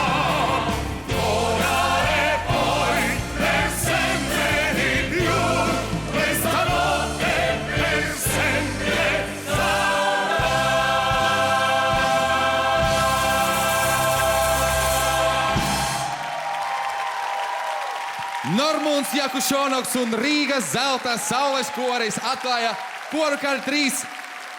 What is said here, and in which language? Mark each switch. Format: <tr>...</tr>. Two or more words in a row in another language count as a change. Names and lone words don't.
<it>Ora e poi, per sempre di più, questa notte per sempre sarà.</it> <lv>Normunds Jakušonoks un Rīgas zelta saules koris atklāja koru kaļu 3</lv>